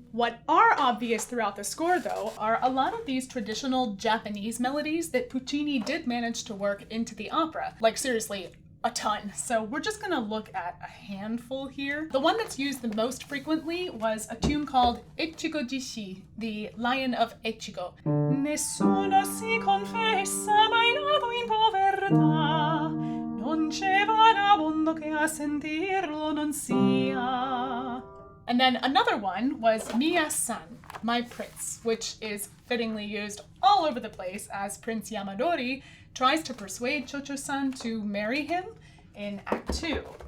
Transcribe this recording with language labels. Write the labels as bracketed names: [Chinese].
[English] What are obvious throughout the score, though, are a lot of these traditional Japanese melodies that Puccini did manage to work into the opera. Like, seriously, a ton. So we're just gonna look at a handful here. The one that's used the most frequently was a tune called Echigo Jishi, the Lion of Echigo. [Italian] Nessuno si confessa mai nato in povertà, non c'è vagabondo che a sentirlo non sia. [English] And then another one was Mia-san, My Prince, which is fittingly used all over the place as Prince Yamadori tries to persuade Cho-Cho-san to marry him in Act 2.